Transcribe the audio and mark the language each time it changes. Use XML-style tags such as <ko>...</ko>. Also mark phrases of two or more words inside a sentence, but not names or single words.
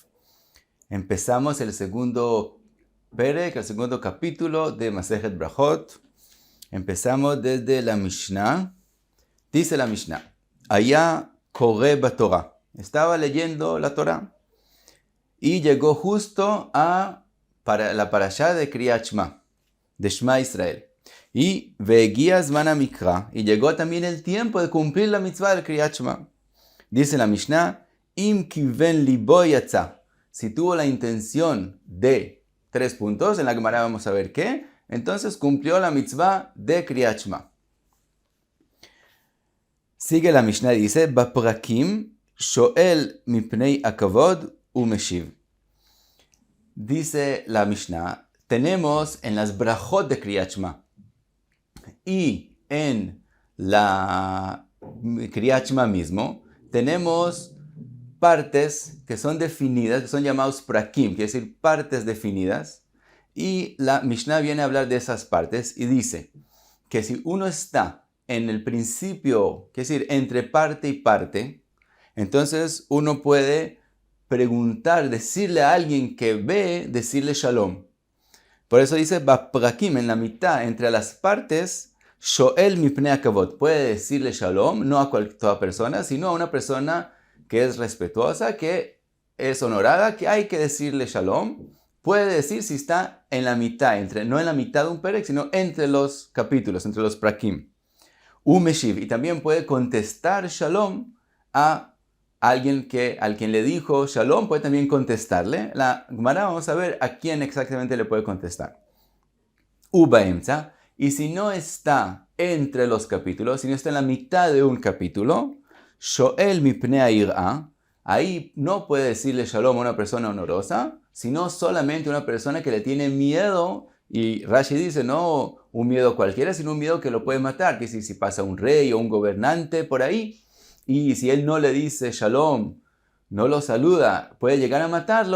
<es>Empezamos el segundo perek, el segundo capítulo de Masejet Brachot. Empezamos desde la Mishnah. Dice la Mishnah:</es> <he>היה קורא בתורה.</he> <es>Estaba leyendo la Torah y llegó justo a la parashá de Kriyat Shema, de Shema Israel.</es> <he>Y והגיע זמן המקרא,</he> <es>y llegó también el tiempo de cumplir la mitzvah del Kriyat Shema. Dice la Mishnah:</es> <he>אם כיון לבו יצא.</he> <es>Si tuvo la intención de 3 puntos, en la Gemara vamos a ver qué, entonces cumplió la mitzvah de Kriyat Shema. Sigue la Mishnah y dice:</es> <he>בפרקים שואל מפני הכבוד ומשיב.</he> <es>Dice la Mishnah, tenemos en las brachot de Kriyat Shema y en la Kriyat Shema mismo, tenemos partes que son definidas, que son llamados prakim, quiere decir partes definidas. Y la Mishnah viene a hablar de esas partes y dice que si uno está en el principio, quiere decir entre parte y parte, entonces uno puede preguntar, decirle a alguien que ve, decirle shalom. Por eso dice baprakim, en la mitad, entre las partes,</es> <he>שואל מפני הכבוד,</he> <es>puede decirle shalom, no a toda persona, sino a una persona que es respetuosa, que es honorada, que hay que decirle shalom. Puede decir si está en la mitad, no en la mitad de un perek, sino entre los capítulos, entre los prakim. Umeshiv, y también puede contestar shalom a alguien al quien le dijo shalom, puede también contestarle. La Gemara vamos a ver a quién exactamente le puede contestar. Ubaemza, y si no está entre los capítulos, si no está en la mitad de un capítulo,</es> <he>שואל מפני יראה,</he> <es>ahí no puede decirle shalom a una persona honorosa, sino solamente a una persona que le tiene miedo. Y Rashi dice, no un miedo cualquiera, sino un miedo que lo puede matar, que si pasa un rey o un gobernante por ahí, y si él no le dice shalom, no lo saluda, puede llegar a matarlo.</es>